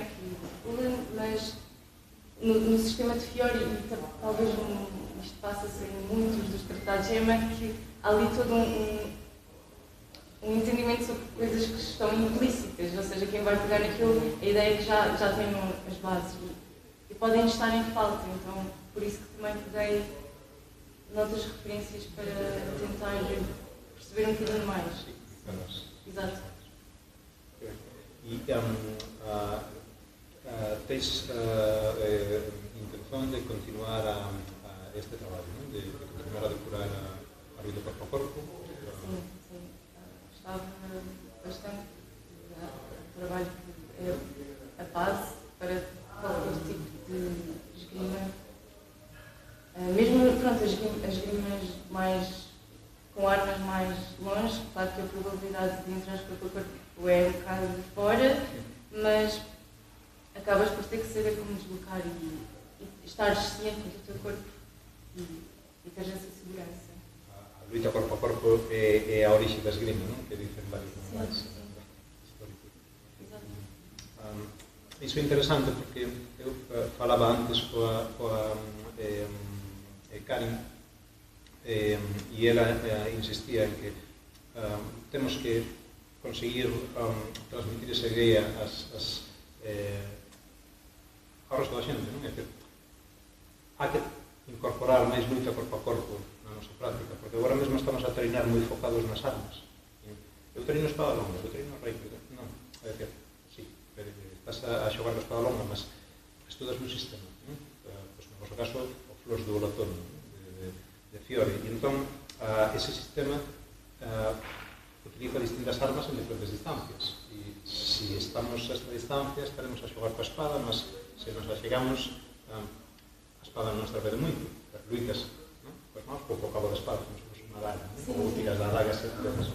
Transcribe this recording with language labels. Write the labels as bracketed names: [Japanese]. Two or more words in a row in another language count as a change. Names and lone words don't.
[Portuguese] Mas no sistema de Fiori, e talvez isto passa a ser em muitos dos tratados de Emma, que há ali todo um entendimento sobre coisas que estão implícitas, ou seja, quem vai pegar naquilo, a ideia é que já tem as bases e podem estar em falta, então por isso que também peguei noutras referências para tentar perceber um bocadinho mais. Exato. [Galician] E tens intención de continuar este traballo, non? De continuar a depurar a luta corpo a corpo? [Portuguese] Sim. Gostava bastante do trabalho que é a base para qualquer tipo de esgrima. Mesmo, pronto, as esgrimas com armas mais longe, claro que a probabilidade de entrar corpo a corpo é um bocado fora, mas acabas por ter que saber como deslocar e estar ciente do teu corpo e teres essa segurança. [Galician] A luta corpo a corpo é a orixe da esgrima, non? Que dicen varios manuais históricos. Iso é interesante porque eu falaba antes coa Karin e ela insistía en que temos que conseguir transmitir esa idea ao resto da xente, non? É que há que incorporar máis luta corpo a corpo na nosa práctica, porque agora mesmo estamos a treinar moi focados nas armas. Eu treino espada longa, eu treino reiki, non, é que, sí, estás a xogar a espada longa, mas estudas un sistema, non? Pois, no noso caso, o Flores do Volatorio, de Fiori, e entón, ese sistema utiliza distintas armas en diferentes distancias, e se estamos a esta distancia estaremos a xogar coa espada, mas se nos achegamos a espada non nos trapede moito, as luitas coas mãos, pouco cabo da espada, como se fose unha daga, ou tiras da daga se tiras.